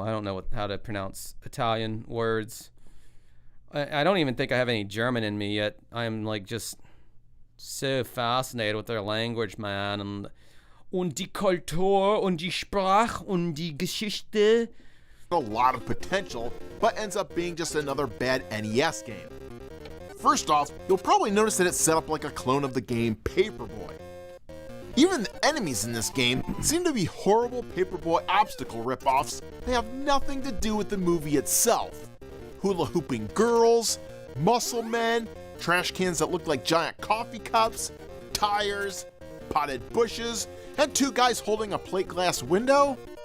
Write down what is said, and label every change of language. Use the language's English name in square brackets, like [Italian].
[English] I don't know how to pronounce Italian words. I don't even think I have any German in me yet. I'm like just so fascinated with their language, man. [German] Und die Kultur und die Sprache und die Geschichte. [English] A lot of potential, but ends up being just another bad NES game. First off, you'll probably notice that it's set up like a clone of the game Paperboy. Even the enemies in this game seem to be horrible Paperboy obstacle ripoffs. They have nothing to do with the movie itself. Hula hooping girls, muscle men, trash cans that look like giant coffee cups, tires, potted bushes, and two guys holding a plate glass window?